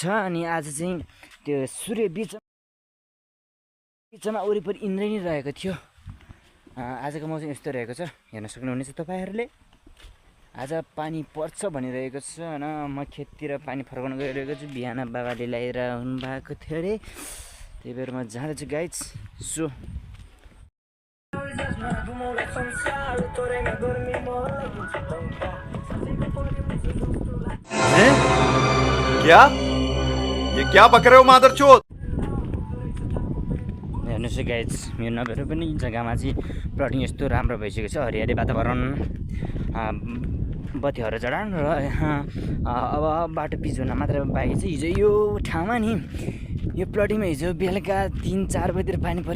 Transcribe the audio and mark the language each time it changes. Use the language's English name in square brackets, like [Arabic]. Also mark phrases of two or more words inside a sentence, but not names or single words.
[Nepali] अनि आज चाहिँ त्यो सूर्य बिचमा वरिपरि इन्द्रेणी रहेको थियो। आजको मौसम यस्तो रहेको छ, हेर्न सक्नुहुनेछ तपाईँहरूले। आज पानी पर्छ भनिरहेको छ होइन। म खेततिर पानी फर्काउन गइरहेको छु। बिहान बाबाले ल्याएर हुनुभएको थियो अरे, त्यही भएर म जाँदैछु गाइस। सो [Hindi] क्या ये क्या बक रहे हो मादरचोद। [Nepali] हेर्नुहोस् गाइस, मेरो नभएर पनि जग्गामा चाहिँ प्लटिङ यस्तो राम्रो भइसकेको छ। हरियाली वातावरण, बत्तीहरू जडान र अब बाटो पिच हुन मात्र बाँकी छ। हिजो यो ठाउँमा नि, यो प्लटिङमा हिजो बेलुका 3-4 बजीतिर पानी पऱ्यो।